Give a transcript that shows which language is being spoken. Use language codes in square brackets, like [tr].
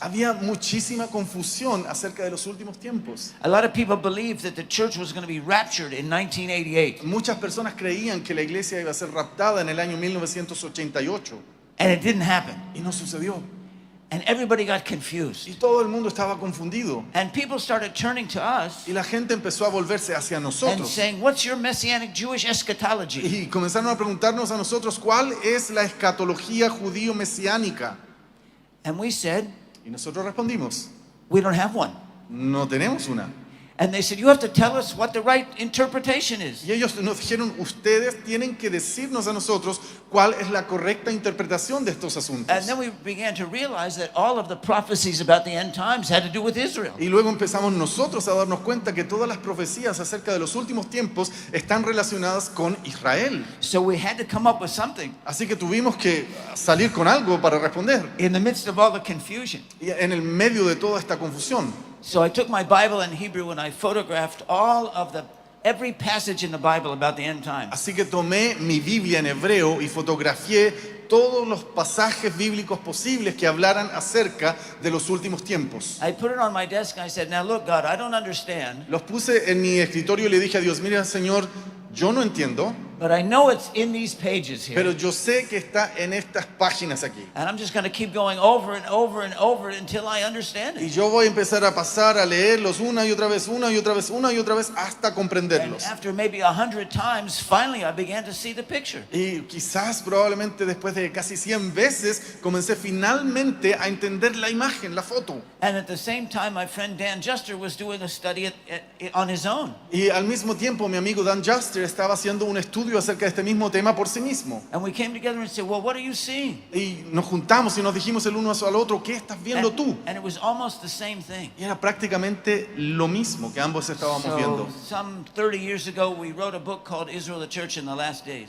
[es] había muchísima confusión acerca de los últimos tiempos. [en] A lot of people believed that the church was going to be raptured in 1988, [es] Muchas personas creían que la iglesia iba a ser raptada en el año 1988 [en] and it didn't happen. [es] y no sucedió. [en] And everybody got confused. [es] Y todo el mundo estaba confundido. [en] And people started turning to us [es] Y la gente empezó a volverse hacia [en] and [es] nosotros. [en] saying, "What's your messianic Jewish eschatology?" [es] Y comenzaron a preguntarnos a nosotros cuál es la escatología judío-mesiánica. [en] And we said, [es] Y nosotros respondimos, [en] "We don't have one." [es] no tenemos una. [en] And they said, "You have to tell us what the right interpretation is." [es] Y ellos nos dijeron, ustedes tienen que decirnos a nosotros cuál es la correcta interpretación de estos asuntos. [en] And then we began to realize that all of the prophecies about the end times had to do with Israel. [es] Y luego empezamos nosotros a darnos cuenta que todas las profecías acerca de los últimos tiempos están relacionadas con Israel. [en] So we had to come up with something [es] Así que tuvimos que salir con algo para responder. [en] in the midst of all the confusion. [es] Y en el medio de toda esta confusión. [en] So I took my Bible in Hebrew and I photographed every passage in the Bible about the end times. [es] Así que tomé mi Biblia en hebreo y fotografié todos los pasajes bíblicos posibles que hablaran acerca de los últimos tiempos. [en] I put it on my desk and I said, "Now look, God, I don't understand, [es] Los puse en mi escritorio y le dije a Dios, mira, Señor, yo no entiendo, [en] but I know it's in these pages [es] pero [en] here. [es] yo sé que está en estas páginas aquí. [en] And I'm just going to keep going over and over and over it until I understand [es] Y [en] it." [es] yo voy a empezar a pasar a leerlos una y otra vez, una y otra vez, una y otra vez, hasta [en] And [es] comprenderlos. [en] after maybe 100 times, finally I began to see the picture. [es] Y quizás probablemente después de casi 100 veces comencé finalmente a entender la imagen, la foto. [en] And at the same time, my friend Dan Juster was doing a study on his own. [es] Y al mismo tiempo mi amigo Dan Juster estaba haciendo un estudio estudio acerca de este mismo tema por sí mismo. [en] And we came together and said, well, what are you seeing? [es] Y nos juntamos y nos dijimos el uno al otro, ¿qué estás viendo tú? [en] And it was almost the same thing. [es] Y era prácticamente lo mismo que ambos estábamos viendo. [en] So some 30 years ago, we wrote a book called Israel, the Church in the Last Days.